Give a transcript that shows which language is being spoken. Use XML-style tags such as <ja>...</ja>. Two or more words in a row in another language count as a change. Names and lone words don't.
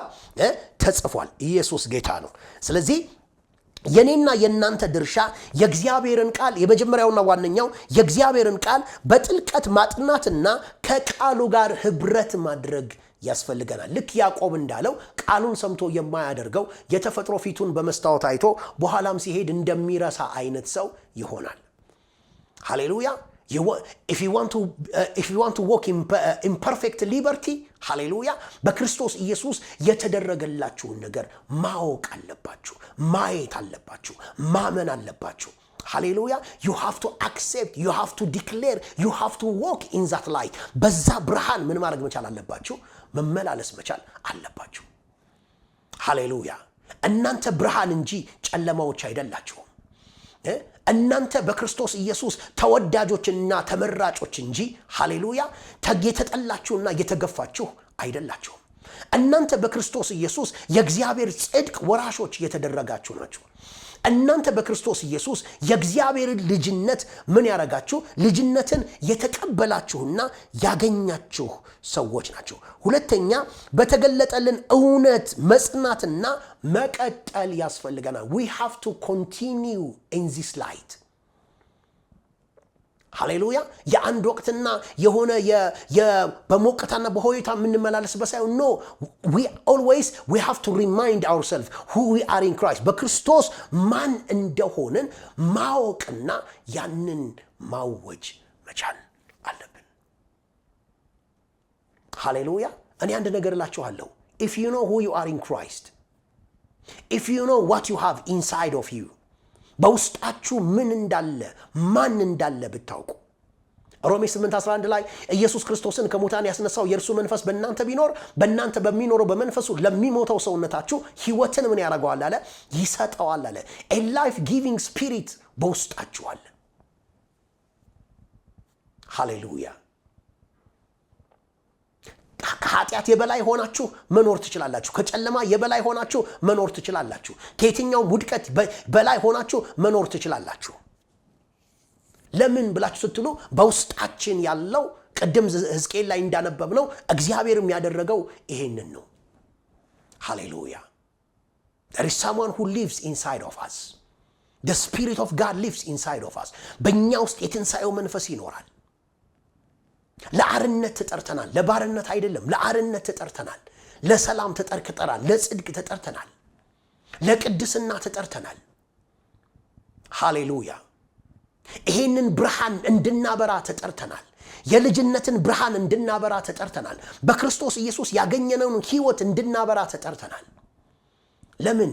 <am>ተጽፏል። ኢየሱስ ጌታ ነው። ስለዚህ የኔና የናንተ ድርሻ የእግዚአብሔርን ቃል የመጀመሪያውና ዋነኛው የእግዚአብሔርን ቃል በጥልቀት ማጥናትና ከቃሉ ጋር ህብረት ማድረግ ያስፈልገናል። ልክ ያዕቆብ እንዳለው ቃሉን ሰምቶ የማያደርገው የተፈጥሮ ፊቱን በመስታወት አይቶ በኋላም ሲሄድ እንደሚረሳ አይነት ሰው ይሆናል። ሃሌሉያ።</am> <en>If you want to walk in perfect liberty,</en> <am>ሃሌሉያ፣ በክርስቶስ ኢየሱስ የተደረገላችሁን ነገር ማወቅ አለባችሁ፣ ማየት አለባችሁ፣ ማመን አለባችሁ። ሃሌሉያ።</am> <en>you have to accept, you have to declare, you have to walk in that light።</en> <am>በዛ ብርሃን ምን ማድረግ መቻል አለባችሁ? መመላለስ መቻል አለባችሁ። ሃሌሉያ። እናንተ ብርሃን እንጂ ጨለማዎች አይደላችሁም። እናንተ በክርስቶስ ኢየሱስ ተወዳጆችና ተመራጮች እንጂ ሃሌሉያ የተጠላችሁና የተገፋችሁ አይደላችሁም። እናንተ በክርስቶስ ኢየሱስ የእግዚአብሔር ጽድቅ ወራሾች የተደረጋችሁ ናችሁ። እናንተ በክርስቶስ ኢየሱስ የእግዚአብሔር ልጅነት ምን ያረጋችሁ? ልጅነትን የተቀበላችሁና ያገኛችሁ ሰዎች ናቸው። ሁለተኛ በተገለጠልን እውነት መጽናትና መቀጠል ያስፈልገናል።</am> <en>we have to continue in this light።</en> <am>ሃሌሉያ። የአንድ ወቅትና የሆነ በሞቅታና በሆይታ የምንመላለስበት ሳይሆን</am> <en>no, we have to remind ourselves who we are in Christ።</en> <am>በክርስቶስ ማን እንደሆንን ማወቅና ያንን ማወጅ መቻል አለብን። ሃሌሉያ። እኔ አንድ ነገር እላችኋለሁ።</am> <en>if you know who you are in Christ, if you know what you have inside of you፣</en> <am>በውስጣችሁ ምን እንዳለ ማን እንዳለ ብታውቁ ሮሜ 8:11 ላይ ኢየሱስ ክርስቶስን ከሙታን ያስነሳው የእርሱ መንፈስ በእናንተ ቢኖር በእናንተ በሚኖረው በመንፈሱ ለሚሞተው ሰውነታችሁ ሕይወትን ምን ያደርገዋል አለ? ይሰጠዋል አለ።</am> <en>a life giving spirit</en> <am>በውስጣችሁ አለ። ሃሌሉያ። ከኃጢአት የበላይ ሆናችሁ መኖር ትችላላችሁ። ከጨለማ የበላይ ሆናችሁ መኖር ትችላላችሁ። ከየትኛው ውድቀት በላይ ሆናችሁ መኖር ትችላላችሁ። ለምን ብላችሁ ስትሉ በውስጣችን ያለው ቅድም ሕዝቅኤል ላይ እንዳነበብነው እግዚአብሔር የሚያደረገው ይሄንን ነው። ሃሌሉያ።</am> <en>there is someone who lives inside of us. the spirit of God lives inside of us።</en> <am>በእኛ ውስጥ የትንሣኤው መንፈስ ይኖራል። ለአርነት ተጠርተናል። ለባርነት አይደለም፣ ለአርነት ተጠርተናል። ለሰላም ተጠርተናል። ለጽድቅ ተጠርተናል። ለቅድስና ተጠርተናል። ሃሌሉያ። ይሄንን ብርሃን እንድናበራ ተጠርተናል። የልጅነትን ብርሃን እንድናበራ ተጠርተናል። በክርስቶስ ኢየሱስ ያገኘነውን ሕይወት እንድናበራ ተጠርተናል። ለምን?</am>